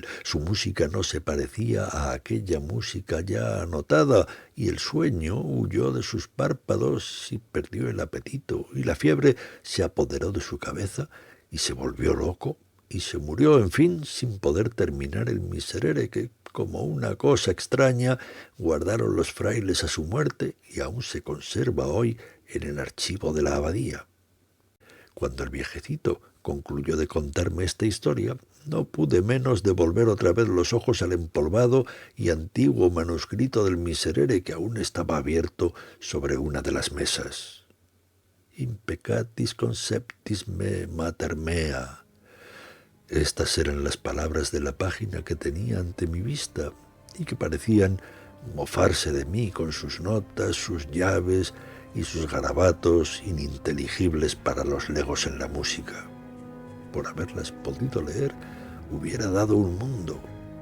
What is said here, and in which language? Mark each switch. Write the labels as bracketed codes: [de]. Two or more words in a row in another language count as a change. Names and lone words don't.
[es] Su música no se parecía a aquella música ya anotada, y el sueño huyó de sus párpados y perdió el apetito, y la fiebre se apoderó de su cabeza y se volvió loco, y se murió, en fin, sin poder terminar el Miserere que, como una cosa extraña, guardaron los frailes a su muerte y aún se conserva hoy en el archivo de la abadía. Cuando el viejecito concluyó de contarme esta historia, no pude menos de volver otra vez los ojos al empolvado y antiguo manuscrito del Miserere que aún estaba abierto sobre una de las mesas. [la] «Impecatis conceptis me mater mea». [es] Estas eran las palabras de la página que tenía ante mi vista y que parecían mofarse de mí con sus notas, sus llaves y sus garabatos ininteligibles para los legos en la música. Por haberlas podido leer, hubiera dado un mundo.